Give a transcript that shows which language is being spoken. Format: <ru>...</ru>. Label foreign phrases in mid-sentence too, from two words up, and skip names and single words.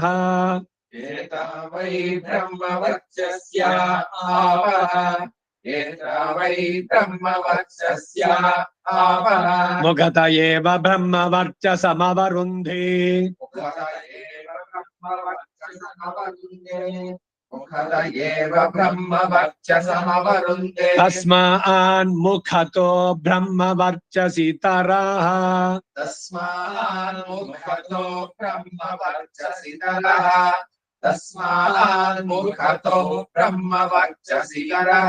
<sa>ಏತಾವೈ ಬ್ರಹ್ಮವರ್ಚಸ್ಯ ಆಪಹ ಏತಾವೈ ಬ್ರಹ್ಮವರ್ಚಸ್ಯ ಆಪಹ ಮುಖತ ಏವ ಬ್ರಹ್ಮವರ್ಚಸಮವರುಂಧೇ ಮುಖದ ಏವ ಬ್ರಹ್ಮವರ್ಚಸಮವರುಂಧೇ ಮುಖದ ಏವ ಬ್ರಹ್ಮವರ್ಚಸಮವರುಂಧೇ ತಸ್ಮಾನ್ ಮುಖತೋ ಬ್ರಹ್ಮವರ್ಚಸಿ ತರಃ ತಸ್ಮಾನ್ ಮುಖತೋ ಬ್ರಹ್ಮವರ್ಚಸಿ ತರಃ ತಸ್ಮಾನ್ ಮುಖತೋ ಬ್ರಹ್ಮವರ್ಚಸಿ ತರಃ</sa>